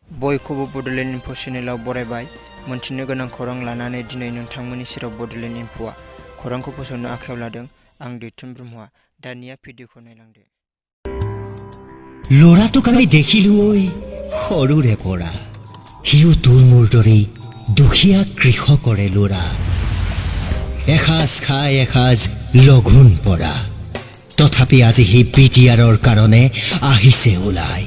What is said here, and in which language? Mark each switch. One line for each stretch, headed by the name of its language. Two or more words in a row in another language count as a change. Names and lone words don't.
Bodo: बयखौबो बड'लेण्ड इनफो चेनेलाव बरायबाय। मोनथिनो गोनां खौरां लानानै दिनै नोंथांमोननि सेराव बड'लेण्ड इनफोआ खौरांखौ फोसावनो आखायाव लादों। आं दैथुन ब्रह्मआ। दानिया भिडिअखौ नायलांदो।
Assamese: ল'ৰাটোক আমি দেখিলো ঐ সৰুৰে পৰা। সিও তোৰ মোৰ দৰেই দুখীয়া কৃষকৰে ল'ৰা। এসাঁজ খাই এসাঁজ লঘোণ পৰা। তথাপি আজি সি পিটিআৰৰ কাৰণে আহিছে ওলাই।